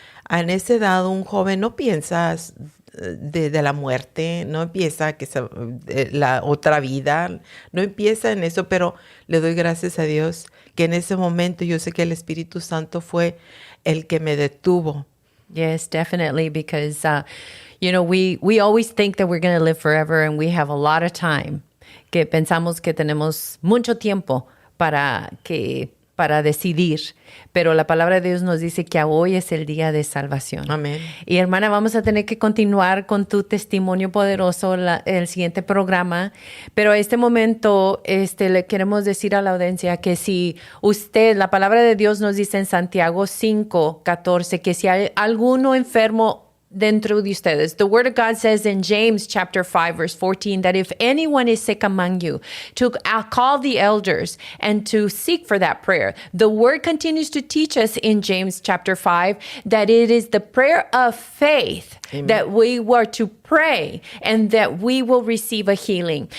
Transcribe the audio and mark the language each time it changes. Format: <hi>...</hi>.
<es>En esa edad, un joven no piensa de la muerte, no piensa que la otra vida, no empieza en eso, pero le doy gracias a Dios que en ese momento yo sé que el Espíritu Santo fue el que me detuvo.</es> <en>Yes, definitely, because, we always think that we're going to live forever and we have a lot of time.</en> <es>Que pensamos que tenemos mucho tiempo para decidir, pero la palabra de Dios nos dice que hoy es el día de salvación. Amén. Y hermana, vamos a tener que continuar con tu testimonio poderoso el siguiente programa, pero a este momento le queremos decir a la audiencia que si usted, la palabra de Dios nos dice en Santiago 5:14, que si hay alguno enfermo dentro de ustedes.</es> <en>The word of God says in James chapter 5 verse 14 that if anyone is sick among you, to call the elders and to seek for that prayer. The word continues to teach us in James chapter 5 that it is the prayer of faith. Amen. That we were to pray and that we will receive a healing.</en>